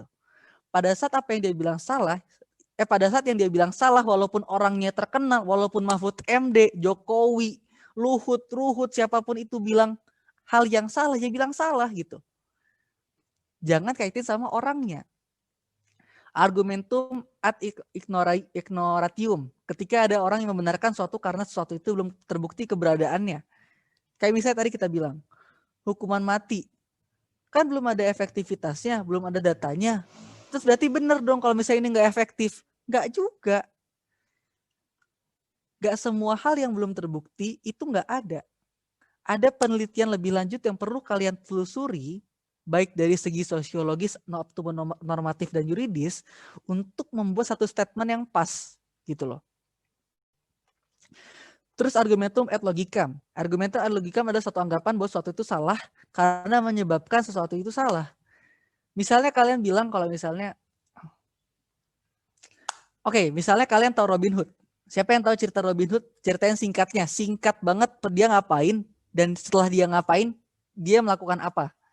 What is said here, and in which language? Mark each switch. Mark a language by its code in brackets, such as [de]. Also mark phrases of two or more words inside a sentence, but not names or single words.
[id] Pada saat apa yang dia bilang salah, pada saat yang dia bilang salah walaupun orangnya terkenal, walaupun Mahfud MD, Jokowi, Luhut, siapapun itu bilang hal yang salah, ya bilang salah gitu. Jangan kaitin sama orangnya. [la] Argumentum ad ignoratium. [id] Ketika ada orang yang membenarkan suatu karena sesuatu itu belum terbukti keberadaannya. Kayak misalnya tadi kita bilang, hukuman mati. Kan belum ada efektivitasnya, belum ada datanya. Terus berarti benar dong kalau misalnya ini nggak efektif. Nggak juga. Nggak semua hal yang belum terbukti itu nggak ada. Ada penelitian lebih lanjut yang perlu kalian telusuri baik dari segi sosiologis maupun normatif dan yuridis untuk membuat satu statement yang pas gitu loh. [la] Terus argumentum et logicam. Argumentum et logicam [id] adalah suatu anggapan bahwa sesuatu itu salah karena menyebabkan sesuatu itu salah. Misalnya kalian bilang kalau misalnya, oke, misalnya kalian tahu Robin Hood. Siapa yang tahu cerita Robin Hood? Ceritain singkatnya. Singkat banget dia ngapain dan setelah dia ngapain, dia melakukan apa?